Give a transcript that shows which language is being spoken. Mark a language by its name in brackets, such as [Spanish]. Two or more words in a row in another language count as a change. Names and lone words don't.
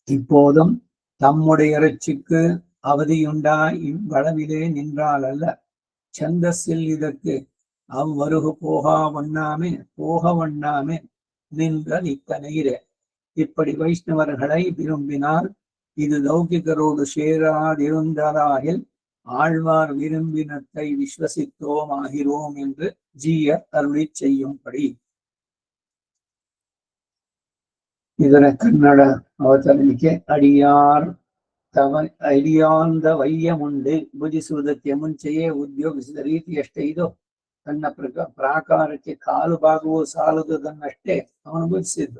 [Tamil] இப்போதும் தம்முடைய இறைச்சிக்கு அவதியுண்டா இவ்வளவிலே நின்றால் அல்ல, சந்தஸில் இதற்கு அவ்வருகு போக வண்ணாமே நின்ற இத்தனையிலே. இப்படி வைஷ்ணவர்களை விரும்பினால் இது லௌகிகரோடு சேராதிருந்ததாகில் ஆழ்வார் விரும்பினத்தை விஸ்வசித்தோம் ஆகிறோம் என்று ஜீயர் அருளி செய்யும்படி. [Kannada] ಇದರ ಕನ್ನಡ ಅವತರಣಿಕೆ. ಅಡಿಯಾಂದ ವಯ್ಯಮುಂಡೆ ಭುಜಿಸುವುದಕ್ಕೆ ಮುಂಚೆಯೇ ಉದ್ಯೋಗಿಸಿದ ರೀತಿಯಷ್ಟೇ ಇದು. ತನ್ನ ಪ್ರಾಕಾರಕ್ಕೆ ಕಾಲು ಭಾಗವೂ ಸಾಲದುದನ್ನಷ್ಟೇ ಅವನು ಭುಜಿಸಿದ್ದು.